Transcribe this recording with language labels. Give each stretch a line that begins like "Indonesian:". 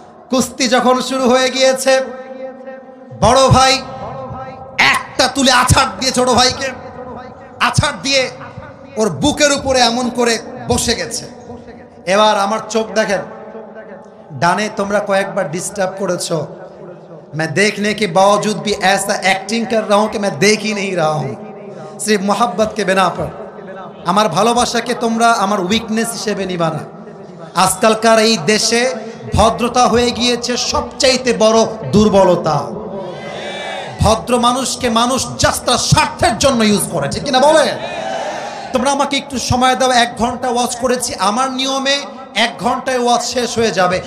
Bangla: কুস্তি যখন শুরু হয়ে গিয়েছে, বড় ভাই একটা তুলে আছাড় দিয়ে ছোট ভাইকে, আছাড় দিয়ে ওর বুকের উপরে এমন করে বসে গেছে। এবার আমার চোখ দেখেন, ডানে তোমরা কয়েকবার ডিস্টার্ব করেছো।
Hindi: मैं देखने के बावजूद भी ऐसा एक्टिंग कर रहा हूं कि मैं देख ही नहीं रहा हूं, सिर्फ मोहब्बत के बिना पर।
Bangla: আমার ভালোবাসাকে তোমরা আমার উইকনেস হিসেবে নিবা না। আজকালকার এই দেশে ভদ্রতা হয়ে গিয়েছে সবচাইতে বড় দুর্বলতা। ভদ্র মানুষকে মানুষ জাস্ট তার স্বার্থের জন্য ইউজ করে, ঠিক কিনা বলে? তোমরা আমাকে একটু সময় দাও, 1 ঘন্টা ওয়াচ করেছি, আমার নিয়মে 1 ঘন্টায় ওয়াচ শেষ হয়ে যাবে।